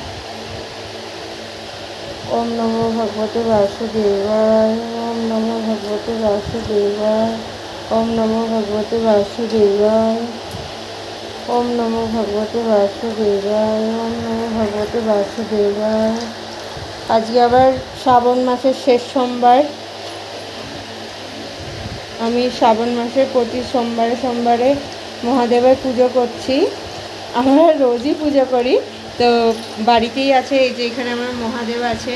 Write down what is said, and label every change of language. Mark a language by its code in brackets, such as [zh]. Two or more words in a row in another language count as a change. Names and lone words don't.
[sa] ওম নমো ভগবতে বাসুদেবায়, ওম নমো ভগবতে বাসুদেবায়, ওম নমো ভগবতে বাসুদেবায়, ওম নমো ভগবতে বাসুদেবায়, ওম নমো ভগবতে বাসুদেবায়। [bn] আজকে আবার শ্রাবণ মাসের শেষ সোমবার। আমি শ্রাবণ মাসের প্রতি সোমবারে মহাদেবের পুজো করছি। আমরা রোজই পুজো করি। তো বাড়িতেই আছে, এই যে এখানে আমার মহাদেব আছেন।